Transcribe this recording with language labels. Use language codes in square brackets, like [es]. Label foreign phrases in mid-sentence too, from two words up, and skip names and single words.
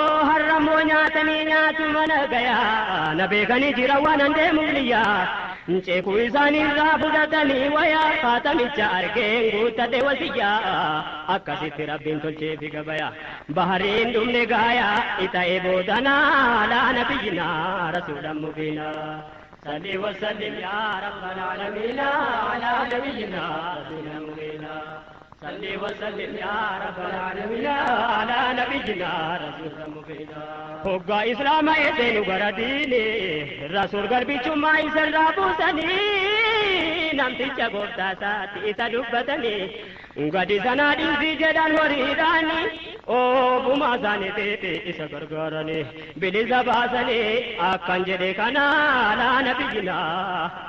[om] Har'ammoo nyaatanii nyaatu mana gayaa na beekanii jira waan an deemuuf niyyaa. Nceekuu isaanii irraa fudhatanii wayaa faatamicha argeen guuttadhe wasiyyaa. Akkasitti Rabbiin tolchee fi gabayaa bahariin dhumne gaayaa ita'ee boodanaa [ar] على نبينا رسولا مبينا. صل وسلم يا رب العالمين على نبينا رسول مبينا. صل وسلم يا رب العالمين على نبينا رسول مبين. [om] Hoggaa Islaama eeseenu gara diine, Rasuul garbichummaa isa irraa buusanii, namticha gooftaa isaatti isa dubbatanii, gadi sanaa dhiisii jedhan horiidhaani, oofuma isaanii teete isa gargaaranii, bilisa baasanii akkan jedhe kana [ar] على نبينا.